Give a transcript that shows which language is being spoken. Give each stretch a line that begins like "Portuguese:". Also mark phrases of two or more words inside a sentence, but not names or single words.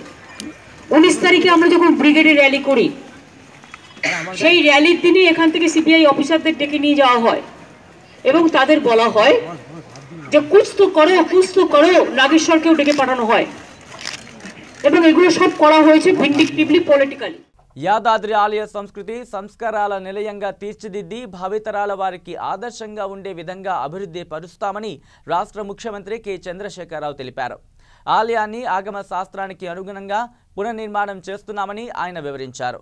Bangla: 19 তারিখে আমরা যখন ব্রিগেডে র্যালি করি, সেই র্যালির দিনে এখান থেকে সিবিআই অফিসারদের ডেকে নিয়ে যাওয়া হয় এবং তাদের বলা হয় যে
Hindi: कुछ तो करो,
Bangla: নাগেশ্বরকেও ডেকে পাঠানো হয়, এবং এগুলো సబ్ করা হয়েছে
English: vindictively politically.
Telugu: యాదాద్రి ఆలయ సంస్కృతి సంస్కారాల నిలయంగా తీర్చిదిద్ది భావితరాల వారికి ఆదర్శంగా ఉండే విధంగా అభివృద్ధి పరుస్తామని రాష్ట్ర ముఖ్యమంత్రి కె చంద్రశేఖరరావు తెలిపారు. ఆలయాన్ని ఆగమ శాస్త్రానికి అనుగుణంగా పునర్నిర్మాణం చేస్తున్నామని ఆయన వివరించారు.